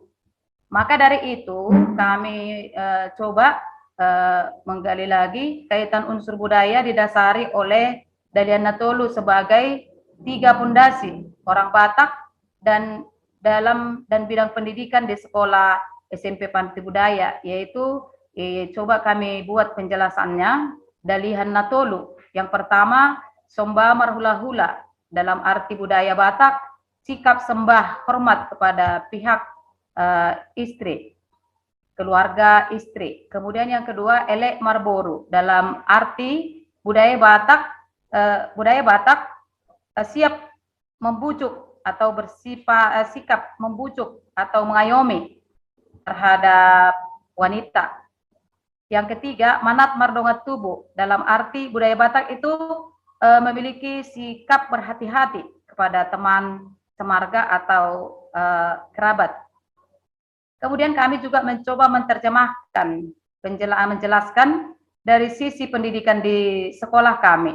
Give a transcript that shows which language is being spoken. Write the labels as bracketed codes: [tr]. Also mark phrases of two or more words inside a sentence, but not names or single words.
[id] Maka dari itu kami coba menggali lagi kaitan unsur budaya didasari oleh Dalihan Natolu sebagai 3 pondasi orang Batak dan bidang pendidikan di sekolah SMP Panti Budaya, yaitu coba kami buat penjelasannya. Dalihan Natolu yang pertama, [bbc] somba marhula-hula [id] dalam arti budaya Batak, sikap sembah hormat kepada pihak istri, keluarga istri. Kemudian yang kedua, [bbc] elek marboru [id] dalam arti budaya Batak siap membujuk atau sikap membujuk atau mengayomi terhadap wanita. Yang ketiga, [bbc] manat mardongat tubuh [id] dalam arti budaya Batak itu memiliki sikap berhati-hati kepada teman semarga atau kerabat. Kemudian kami juga mencoba menerjemahkan, menjelaskan dari sisi pendidikan di sekolah kami.